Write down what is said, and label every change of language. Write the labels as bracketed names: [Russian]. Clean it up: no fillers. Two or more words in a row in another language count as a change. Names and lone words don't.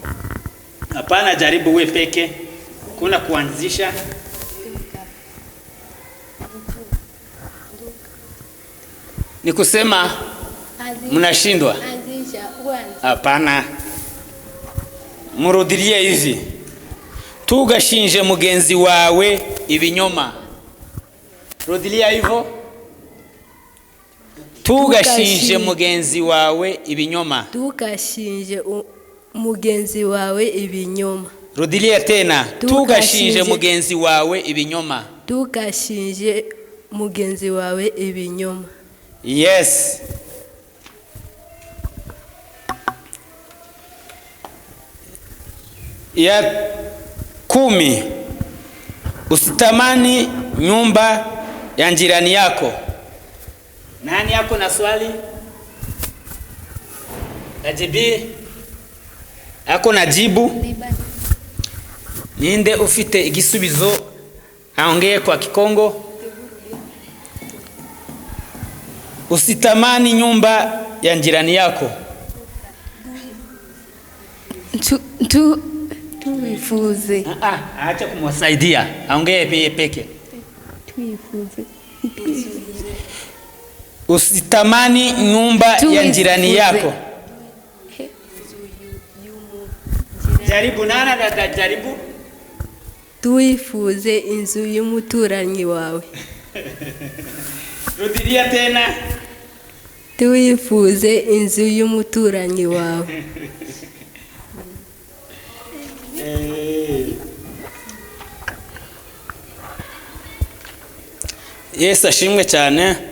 [Swahili] Hapana, jaribu wewe peke. Kuna kuanzisha. Ni kusema mnashindwa. Hapana. Murudirie hivi. [Kinyarwanda] Tugashinje mugenzi wawe ibinyoma. [Swahili] Rudilia hivyo. [Kinyarwanda] Tugashinje mugenzi wawe ibinyoma. Tugashinje mugenzi wawe ibinyoma. [Swahili] Rudilia tena. [Kinyarwanda] Tugashinje mugenzi wawe ibinyoma. Tugashinje mugenzi wawe ibinyoma. [English] Yes. [Swahili] Ya 10, usitamani nyumba ya jirani yako. Nani yako na swali? Ajibi. Ako na jibu? [Kinyarwanda] Ninde ufite igisubizo [Swahili] aongee kwa Kikongo? Usitamani nyumba ya jirani yako. [Kinyarwanda] Tuifuze. [Swahili] Acha kumwasaidia. Aongee peke. [Kinyarwanda] Tuifuze. [Swahili] Usitamani nyumba ya jirani yako. Jaribu nana na jaribu. [Kinyarwanda] Tuifuze inzu y'umuturanyi wawe. [Swahili] Rudilia tena. [Kinyarwanda] Tuifuze inzu y'umuturanyi wawe. Yesu ashimwe cyane.